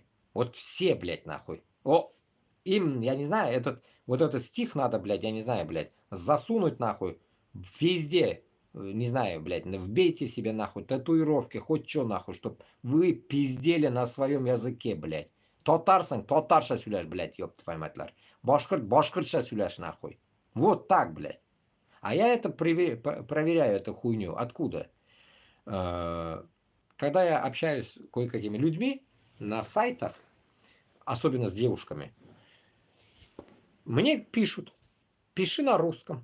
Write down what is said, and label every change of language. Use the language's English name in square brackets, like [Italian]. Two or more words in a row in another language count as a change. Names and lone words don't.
[Russian] Вот все, блядь, нахуй. Им, я не знаю, вот этот стих надо, блядь, я не знаю, блядь, засунуть, нахуй, везде. Не знаю, блядь, вбейте себе, нахуй, татуировки, хоть что, нахуй, чтоб вы пиздели на своем языке, блядь. [Tatar] Татарсың, татарша сөйләш, [Russian] блядь, ёб твою мать. [Tatar] Башкорт, башкортша сөйләш, [Russian] нахуй. Вот так, блядь. А я это проверяю, эту хуйню. Откуда? Когда я общаюсь с кое-какими людьми на сайтах, особенно с девушками, мне пишут, пиши на русском.